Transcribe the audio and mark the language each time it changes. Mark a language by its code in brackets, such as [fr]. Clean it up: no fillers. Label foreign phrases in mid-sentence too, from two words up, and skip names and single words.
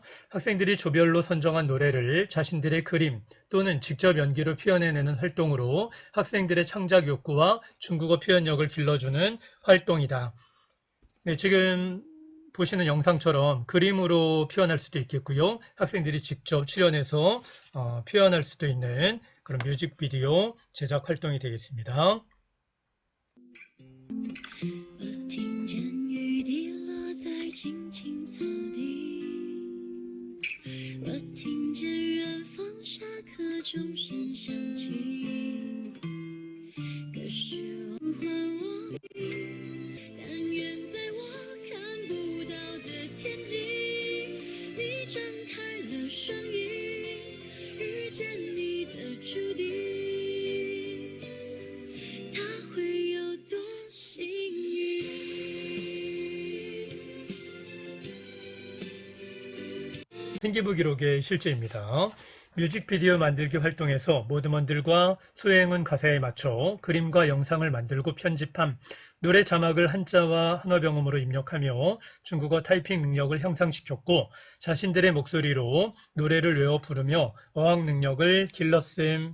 [ko] 학생들이 조별로 선정한 노래를 자신들의 그림 또는 직접 연기로 표현해내는 활동으로 학생들의 창작 욕구와 중국어 표현력을 길러주는 활동이다. 네, 지금 보시는 영상처럼 그림으로 표현할 수도 있겠고요. 학생들이 직접 출연해서 표현할 수도 있는 그런 뮤직비디오 제작 활동이 되겠습니다. [zh] 青青草地，我听见远方下课钟声响起，可是我还我，但愿在我看不到的天际，你张开了双翼，遇见你的注定，它会有多幸运？ [ko] 생기부 기록의 실제입니다. 뮤직비디오 만들기 활동에서 모두먼들과 소행은 가사에 맞춰 그림과 영상을 만들고 편집함, 노래 자막을 한자와 한어병음으로 입력하며 중국어 타이핑 능력을 향상시켰고 자신들의 목소리로 노래를 외워 부르며 어학 능력을 길렀음.